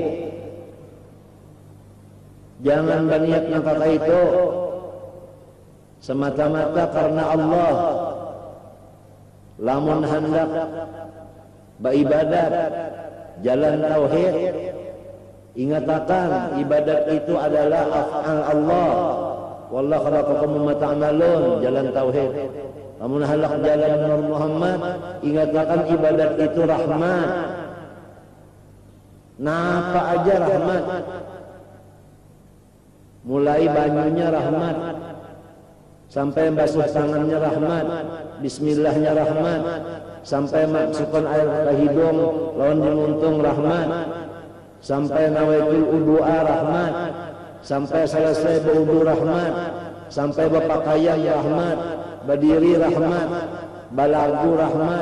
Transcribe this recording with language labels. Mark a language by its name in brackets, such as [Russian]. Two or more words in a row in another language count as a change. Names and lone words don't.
[Banjar] Jangan berniat kata itu semata-mata karena Allah. Lamun hendak beribadat jalan tauhid, ingatakan ibadat itu adalah [Arabic] أفعال الله. والله خلقكم وتعملون, [Banjar] jalan tauhid. Lamun hendak jalan Nur Muhammad, ingatakan ibadat itu rahmat. Napa aja rahmat. Mulai banyunya rahmat, sampai basuh tangannya rahmat, bismillahnya rahmat, sampai masukkan air ke hidung lawan dimuntung rahmat, sampai [Arabic] نويت الوضوء [Banjar] rahmat, sampai selesai berwudu rahmat, sampai berpakaian rahmat, berdiri rahmat, balagu rahmat.